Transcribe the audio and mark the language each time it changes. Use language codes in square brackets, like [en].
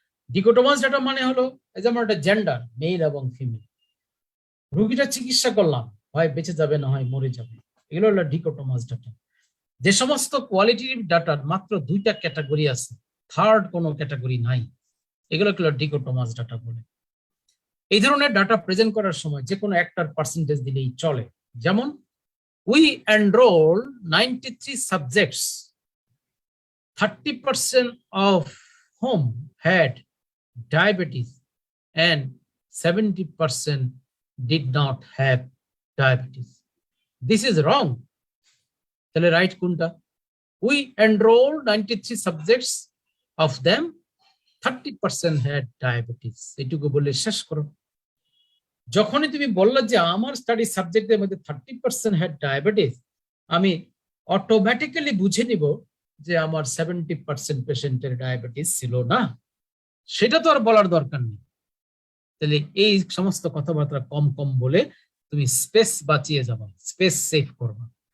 [bn] dichotomous data মানে হলো এই যেমন একটা জেন্ডার, মেল এবং ফিমেল, রোগীটা চিকিৎসা করলাম, হয় বেঁচে যাবে না হয় মরে যাবে, এগুলো হলো dichotomous data। যে সমস্ত কোয়ালিটিভ ডাটার মাত্র দুইটা ক্যাটাগরি আছে, থার্ড কোনো ক্যাটাগরি নাই, এগুলো dichotomous ডাটা বলে। এই ধরনের ডাটা প্রেজেন্ট করার সময় যে কোনো একটার পার্সেন্টেজ দিলেই চলে। [en] যেমন we enroll 93 subjects, 30% of whom had diabetes and 70% did not have diabetes. This is wrong. [bn] তাহলে রাইট কোনটা? [en] We enroll 93 subjects, of them 30% had diabetes. [bn] এটুকু বলে শেষ করো। যখনই তুমি বললে যে আমার স্টাডি সাবজেক্টের মধ্যে 30% [en] had diabetes, [bn] আমি অটোমেটিক্যালি বুঝে নিব যে আমার 70% পেশেন্টের ডায়াবেটিস ছিল না। সেটা তো আর বলার দরকার নেই। তাহলে এই সমস্ত কথাবার্তা কম কম বলে তুমি স্পেস বাঁচিয়ে যাবা, স্পেস সেভ করবা।